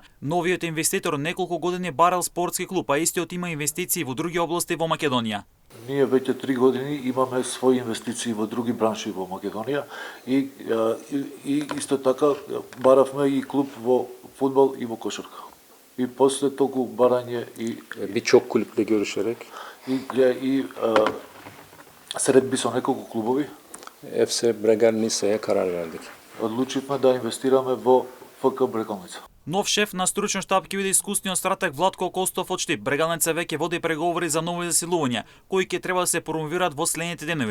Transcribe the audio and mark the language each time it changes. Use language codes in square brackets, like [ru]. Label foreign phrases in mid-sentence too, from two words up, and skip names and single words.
[mk] Новиот инвеститор неколку години барал спортски клуб, а истиот има инвестиции во други области во Македонија. Ние веќе 3 години имаме своји инвестиции во други бранши во Македонија и исто така баравме и клуб во фудбал и во кошарка. И после толку барање и [tr] birçok kulüple görüşerek [mk] средби со неколку клубови [tr] FC Bregalnica'ya karar verdik. [mk] одлучивме да инвестираме во ФК Брегалница. Нов шеф на стручен штаб ќе биде искусниот стратег Владко Костов од Штип. Брегалница веќе води преговори за нови засилувања, кои ќе треба да се промовираат во следните денови.